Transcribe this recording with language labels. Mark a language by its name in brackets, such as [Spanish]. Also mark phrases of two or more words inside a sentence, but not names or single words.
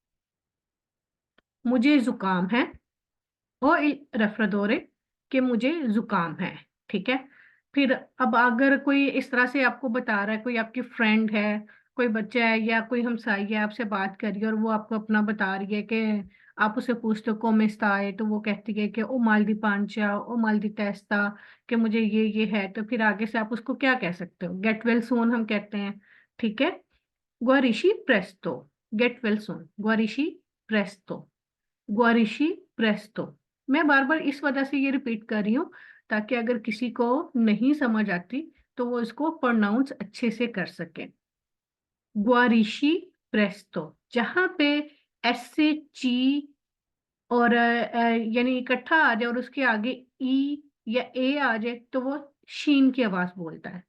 [Hindi] मुझे जुकाम है। [Italian] ho il raffreddore, [Hindi] कि मुझे जुकाम है, ठीक है? फिर अब अगर कोई इस तरह से आपको बता रहा है, कोई आपकी फ्रेंड है, कोई बच्चा है या कोई हमसाई है, आपसे बात कर रही है और वो आपको अपना बता रही है कि आप उसे पूछते हो [Italian] come stai, [Hindi] तो वो कहती है कि [Italian] ho mal di pancia, ho mal di testa, [Hindi] कि मुझे ये है। तो फिर आगे से आप उसको क्या कह सकते हो? [English] get well soon [Hindi] हम कहते हैं, ठीक है? [Italian] guarisci presto, [English] get well soon, [Italian] guarisci presto, guarisci presto. [Hindi] मैं बार बार इस वजह से ये रिपीट कर रही हूँ ताकि अगर किसी को नहीं समझ आती तो वो इसको प्रोनाउंस अच्छे से कर सके। [Italian] guarisci presto, [Hindi] जहां पे एस से ची और यानी इकट्ठा आ जाए और उसके आगे ई या ए आ जाए तो वो शीन की आवाज बोलता है।